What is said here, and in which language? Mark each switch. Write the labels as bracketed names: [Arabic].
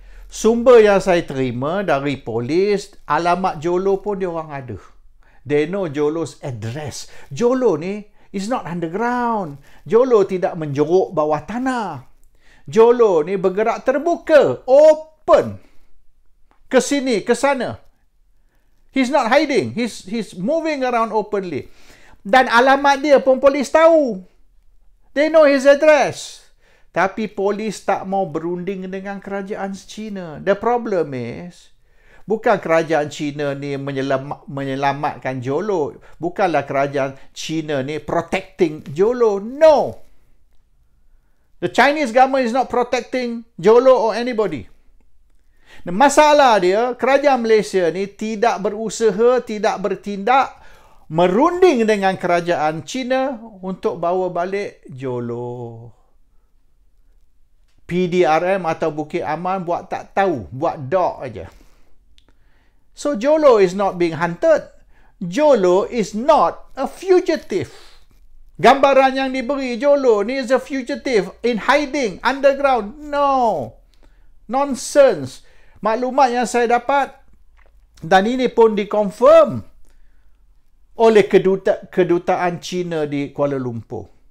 [Malay] Sumber yang saya terima dari polis, alamat Jolo pun dia orang ada. [English] They know Jolo's address. Jolo [Malay] ni [English] is not underground. [Malay] Jolo tidak menjeruk bawah tanah. Jolo ni bergerak terbuka, [English] open. [Malay] Ke sini, ke sana. [English] He's not hiding. He's moving around openly. [Malay] Dan alamat dia pun polis tahu. [English] They know his address. [Malay] Tapi polis tak mau berunding dengan kerajaan China. [English] The problem is, [Malay] bukan kerajaan China ni menyelamatkan Jolo. Bukanlah kerajaan China ni [English] protecting [Malay] Jolo. [English] No. The Chinese government is not protecting Jolo or anybody. [Malay] Masalah dia, kerajaan Malaysia ni tidak berusaha, tidak bertindak merunding dengan kerajaan China untuk bawa balik Jolo. PDRM atau Bukit Aman buat tak tahu, buat dog aja. [English] So Jolo is not being hunted. Jolo is not a fugitive. [Malay] Gambaran yang diberi, [English] Jolo [Malay] ni [English] is a fugitive in hiding underground. No. Nonsense. [Malay] Maklumat yang saya dapat, dan ini pun dikonfirm oleh kedutaan China di Kuala Lumpur.